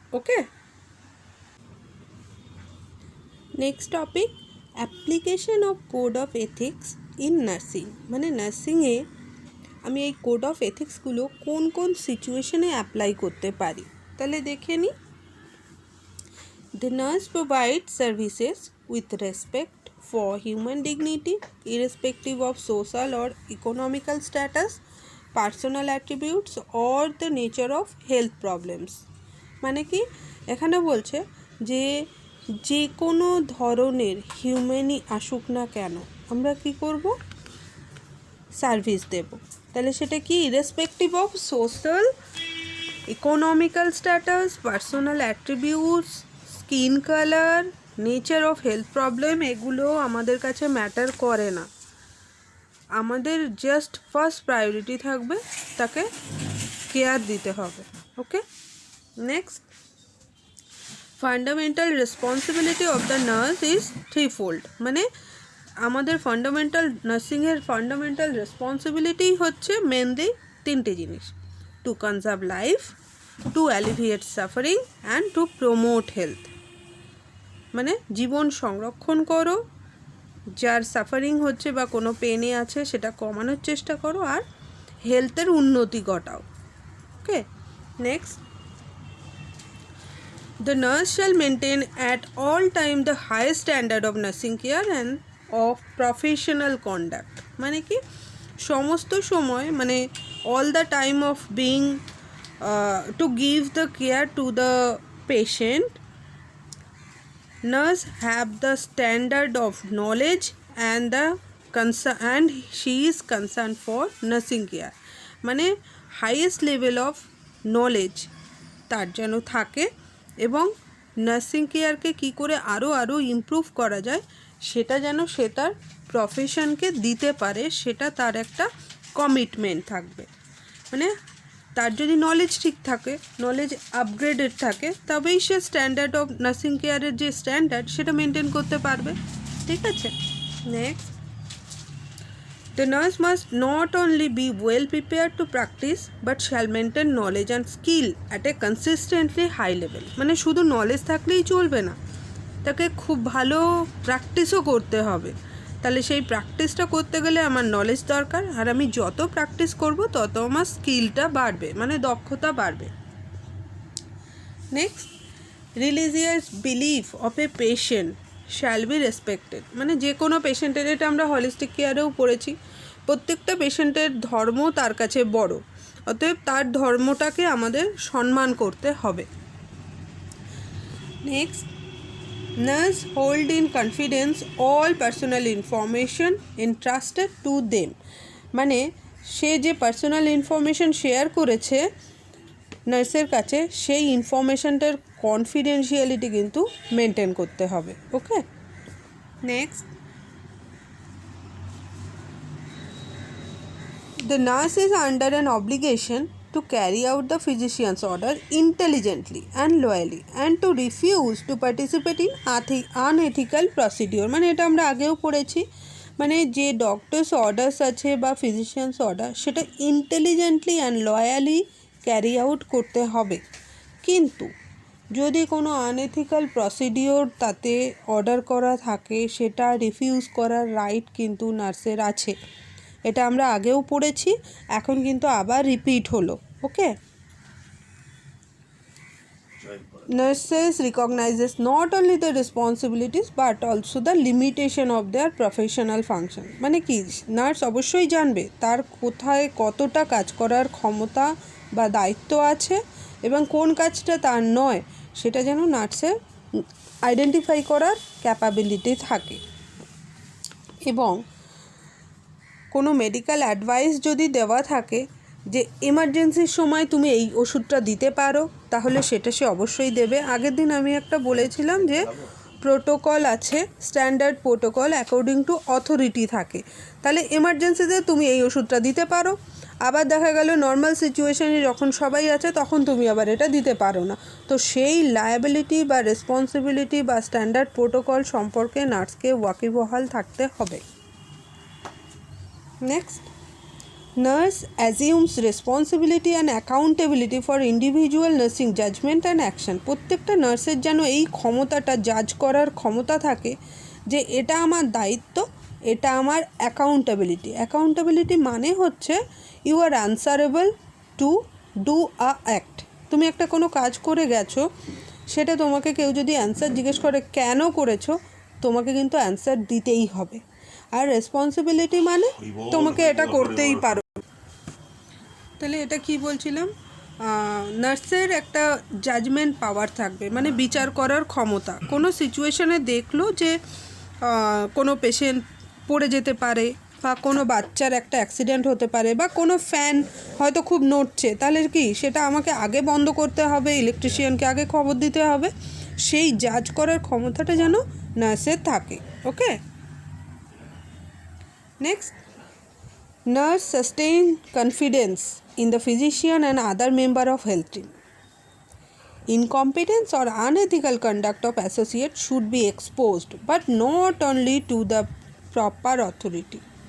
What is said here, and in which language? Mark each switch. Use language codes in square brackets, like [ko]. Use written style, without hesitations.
[bn] Okay, next topic application of code of ethics in nursing. মানে নার্সিংয়ে আমি এই code of এথিক্সগুলো কোন কোন সিচুয়েশনে অ্যাপ্লাই করতে পারি তাহলে দেখে নিই। [en] The nurse provides services with respect for human dignity, irrespective of social or economical status, personal attributes, or the nature of health problems. [bn] মানে কি এখানে বলছে যে যে কোনো ধরনের হিউম্যানই আসুক না কেন আমরা কি করব, সার্ভিস দেব। তাহলে সেটা কি irrespective of social, economical status, personal attributes, skin colour, nature of health problem, এগুলো আমাদের কাছে ম্যাটার করে না। আমাদের জাস্ট ফার্স্ট প্রায়োরিটি থাকবে তাকে কেয়ার দিতে হবে। [en] Okay, next fundamental responsibility of the nurse is threefold. [bn] মানে আমাদের ফান্ডামেন্টাল নার্সিংয়ের ফান্ডামেন্টাল রেসপন্সিবিলিটি হচ্ছে মেনলি তিনটে জিনিস: [en] To conserve life, to alleviate suffering and to promote health. [bn] মানে জীবন সংরক্ষণ করো, যার সাফারিং হচ্ছে বা কোনো পেনে আছে সেটা কমানোর চেষ্টা করো, আর হেলথের উন্নতি ঘটাও। [en] Okay, next the nurse shall maintain at all time the highest standard of nursing care and of professional conduct. [bn] মানে কি সমস্ত সময় মানে [en] all the time of being to give the care to the patient, nurse have the standard of knowledge and the concern, and she is concerned for nursing care. [bn] মানে [en] highest level of knowledge [bn] তার যেন থাকে এবং nursing কেয়ারকে কী করে আরও improve করা যায় সেটা যেন সে তার প্রফেশনকে দিতে পারে, সেটা তার একটা কমিটমেন্ট থাকবে। মানে তার যদি নলেজ ঠিক থাকে, নলেজ আপগ্রেডেড থাকে, তবেই সে স্ট্যান্ডার্ড অফ নার্সিং কেয়ারের যে স্ট্যান্ডার্ড সেটা মেনটেন করতে পারবে। ঠিক আছে, [en] Next the nurse must not only be well prepared to practice but shall maintain knowledge and skill at a consistently high level. [bn] মানে শুধু নলেজ থাকলেই চলবে না, তাকে খুব ভালো প্র্যাকটিসও করতে হবে। তাহলে সেই প্র্যাকটিসটা করতে গেলে আমার নলেজ দরকার, আর আমি যত প্র্যাকটিস করব তত আমার স্কিলটা বাড়বে, মানে দক্ষতা বাড়বে। [en] Next religious belief of a patient shall be respected. [bn] মানে যে কোনো পেশেন্টের, এটা আমরা হলিস্টিক কেয়ারেও পড়েছি, প্রত্যেকটা পেশেন্টের ধর্ম তার কাছে বড়, অতএব তার ধর্মটাকে আমাদের সম্মান করতে হবে। [en] Next nurse hold in confidence all personal information entrusted to them. [bn] মানে সে যে পার্সোনাল ইনফরমেশন শেয়ার করেছে নার্সের কাছে, সেই ইনফরমেশনটার কনফিডেন্সিয়ালিটি কিন্তু মেনটেন করতে হবে। [en] Okay, next the nurse is under an obligation to carry out the physician's order intelligently and loyally and to refuse to participate in unethical procedure. [bn] মানে এটা আমরা আগেও পড়েছি, মানে যে ডক্টরস অর্ডার্স আছে বা ফিজিশিয়ানস অর্ডার সেটা ইন্টেলিজেন্টলি অ্যান্ড লয়ালি ক্যারি আউট করতে হবে। কিন্তু যদি কোনো আনএথিক্যাল প্রসিডিওর তাতে অর্ডার করা থাকে সেটা রিফিউজ করার রাইট কিন্তু নার্সের আছে। এটা আমরা আগেও পড়েছি, এখন কিন্তু আবার রিপিট হলো। [en] Okay, nurses recognizes not only the responsibilities but also the limitation of their professional function। [bn] মানে কি, নার্স অবশ্যই জানবে তার কোথায় কতটা কাজ করার ক্ষমতা বা দায়িত্ব আছে এবং কোন কাজটা তার নয়, সেটা যেন নার্সের আইডেন্টিফাই করার ক্যাপাবিলিটি থাকে। এবং কোনো মেডিকেল অ্যাডভাইস যদি দেওয়া থাকে যে এমার্জেন্সির সময় তুমি এই ওষুধটা দিতে পারো, তাহলে সেটা সে অবশ্যই দেবে। আগের দিন আমি একটা বলেছিলাম যে প্রোটোকল আছে, standard protocol according to authority থাকে। তাহলে এমার্জেন্সিতে তুমি এই ওষুধটা দিতে পারো, আবার দেখা গেল নর্মাল সিচুয়েশানে যখন সবাই আছে তখন তুমি আবার এটা দিতে পারো না। তো সেই লায়াবিলিটি বা রেসপন্সিবিলিটি বা স্ট্যান্ডার্ড প্রোটোকল সম্পর্কে নার্সকে ওয়াকিবহাল থাকতে হবে। [en] Next, nurse assumes responsibility and accountability for individual nursing judgment and action। [bn] প্রত্যেকটা নার্সের যেন এই ক্ষমতাটা, জাজ করার ক্ষমতা থাকে যে এটা আমার দায়িত্ব, এটা আমার অ্যাকাউন্টেবিলিটি মানে হচ্ছে [en] You are answerable to do a act. [bn] তুমি একটা কোনো কাজ করে গেছো, সেটা তোমাকে কেউ যদি অ্যান্সার জিজ্ঞেস করে কেন করেছো, তোমাকে কিন্তু অ্যান্সার দিতেই হবে। আর রেসপন্সিবিলিটি মানে তোমাকে এটা করতেই পারো। তাহলে এটা কি বলছিলাম, নার্সের একটা জাজমেন্ট পাওয়ার থাকবে, মানে বিচার করার ক্ষমতা। কোনো সিচুয়েশানে দেখলো যে কোনো পেশেন্ট পড়ে যেতে পারে বা কোনো বাচ্চার একটা অ্যাক্সিডেন্ট হতে পারে বা কোনো ফ্যান হয়তো খুব নড়ছে, তাহলে কি সেটা আমাকে আগে বন্ধ করতে হবে, ইলেকট্রিশিয়ানকে আগে খবর দিতে হবে, সেই জাজ করার ক্ষমতাটা যেন নার্সের থাকে। [en] Okay, next, nurse sustain confidence in the physician and other member of health team। Incompetence or unethical conduct of associates should be exposed, but not only to the proper authority।